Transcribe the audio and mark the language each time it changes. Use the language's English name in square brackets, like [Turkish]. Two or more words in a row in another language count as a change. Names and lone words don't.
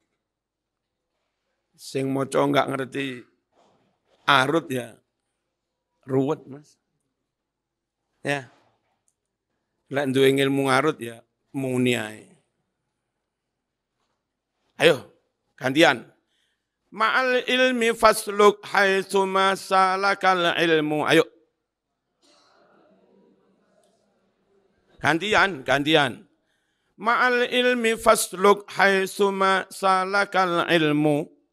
[Javanese] Sing maca enggak ngerti arut ya ruwet Mas. Ya. Lek duwe ilmu ngarut ya muni ae. Ayo, gantian. [Arabic] Ma'al ilmi fasluk haitsu ma salakal ilmu. [Javanese] Ayo. Gantian. [Arabic] Ma'al ilmi fasluk haitsu ma salakal ilmu.